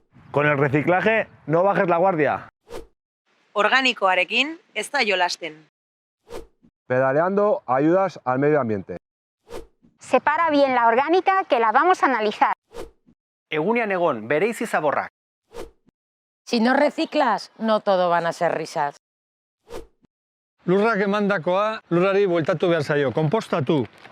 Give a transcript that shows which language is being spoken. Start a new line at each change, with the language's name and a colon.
Spanish: Con el reciclaje no bajes la guardia.
Basque: Organikoarekin ez da jolasten.
Spanish: Pedaleando ayudas al medio ambiente. Separa bien la orgánica que la vamos a analizar.
Basque: Egunean egon, bereizi zaborrak.
Spanish: Si no reciclas, no todo van a ser risas.
Basque: Lurrak emandakoa, lurrari bueltatu behar zaio, konpostatu.